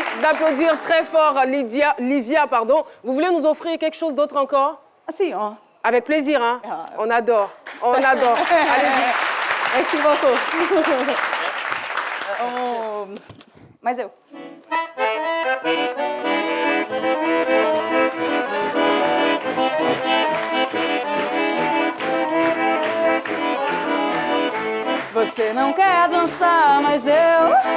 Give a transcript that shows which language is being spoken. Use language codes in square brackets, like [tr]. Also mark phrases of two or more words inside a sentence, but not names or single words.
[fr] applaudir très fort Livia, pardon. Vous voulez nous offrir quelque chose d'autre encore? Ah si, hein. Avec plaisir, hein? On adore, on adore. Allez-y. Merci beaucoup. [pt] Mas eu. Você não quer dançar, mas eu.